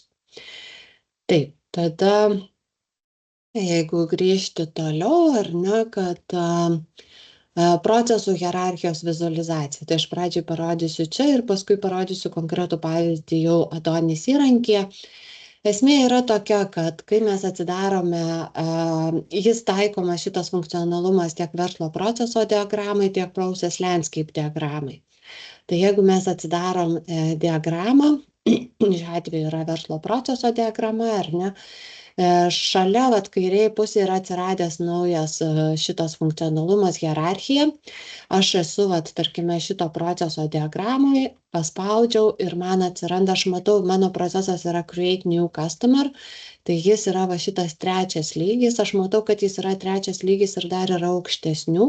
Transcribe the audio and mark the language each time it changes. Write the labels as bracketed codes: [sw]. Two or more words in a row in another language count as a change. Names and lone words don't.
[lt] Taip, tada jeigu grįžti toliau, ar ne, kad procesų hierarchijos vizualizacija. Tai aš pradžiai parodysiu čia ir paskui parodysiu konkretų pavyzdį jau Adonis įrankyje. Esmė yra tokia, kad kai mes atsidarome, jis taikomas šitas funkcionalumas tiek verslo proceso diagramai, tiek [en] process landscape [lt] diagramai. Tai jeigu mes atsidarom diagramą, šiuo atveju yra verslo proceso diagrama, ar ne, šalia kairėje pusėje yra atsiradęs naujas šitas funkcionalumas hierarchija. Aš esu, tarkime, šito proceso diagramai, paspaudžiau ir man atsiranda, aš matau, mano procesas yra [en] Create New Customer, [lt] tai jis yra šitas trečias lygis, aš matau, kad jis yra trečias lygis ir dar yra aukštesnių.